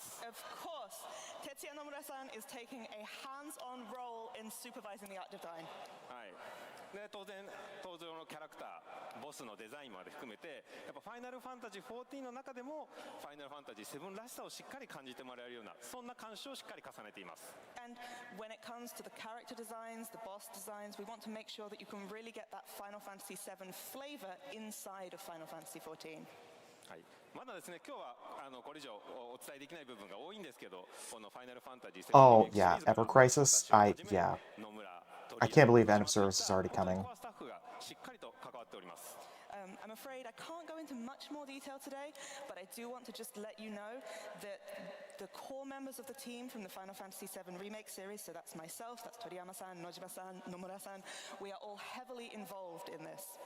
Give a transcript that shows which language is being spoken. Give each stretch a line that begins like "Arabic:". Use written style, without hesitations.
English: Of course, Tetsuya Nomura-san is taking a hands-on role in supervising the art design.
Japanese: で当然登場のキャラクターボスのデザインまで含めてやっぱファイナルファンタジー14の中でもファイナルファンタジー7らしさをしっかり感じてもらえるようなそんな監修をしっかり重ねています。
English: And when it comes to the character designs, the boss designs, we want to make sure that you can really get that Final Fantasy VII flavor inside of Final Fantasy XIV.
Japanese: はい、まだですね今日はこれ以上お伝えできない部分が多いんですけどこのファイナルファンタジー7
English: Oh, yeah, Ever Crisis. Yeah. I can't believe End of Service is already coming. I'm afraid I can't go into much more detail today, but I do want to just let you know that the core members of the team from the Final Fantasy VII Remake series, so that's myself, that's Toriyama-san, Nojima-san, Nomura-san, we are all heavily involved in this.